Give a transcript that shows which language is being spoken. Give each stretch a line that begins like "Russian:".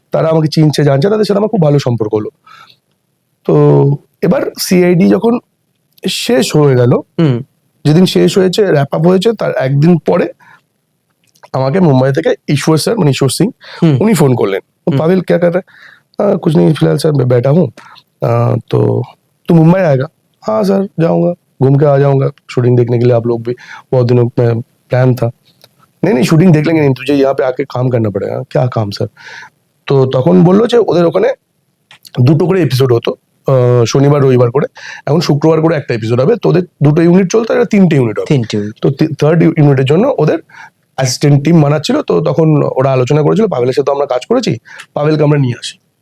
Bangla: তারা আমাকে চিনছে জানছে, তাদের সাথে আমার খুব ভালো সম্পর্ক হলো। তো এবার সিআইডি যখন শেষ হয়ে গেল, যেদিন শেষ হয়েছে, র্যাপ আপ হয়েছে, তার একদিন পরে আমাকে মুম্বাই থেকে ঈশ্বর স্যার, মানে ঈশ্বর সিং, উনি ফোন করলেন।
Hindi: पावेल क्या कर रहा है? कुछ नहीं फिलहाल सर मैं बैठा हूँ, तो तू मुंबई आएगा? हाँ सर जाऊंगा, घूम के आ जाऊंगा, शूटिंग देखने के लिए आप लोग भी, बहुत दिनों में प्लान था। नहीं नहीं शूटिंग देख लेंगे, नहीं तुझे यहाँ पे आके काम करना पड़ेगा। क्या काम सर?
Bangla: তো তখন বললো যে ওদের ওখানে 2টো করে এপিসোড হতো, শনিবার রবিবার করে, এখন শুক্রবার করে একটা এপিসোড হবে। তো ওদের 2টো ইউনিট চলতো, এটা 3টে ইউনিট হবে। তো 3rd ইউনিটের জন্য ওদের অ্যাসিস্ট্যান্ট টিম বানাচ্ছিল। তো তখন ওরা আলোচনা করেছিল, পাভেলের সাথে আমরা কাজ করেছি, পাভেলকে আমরা নিয়ে আসি।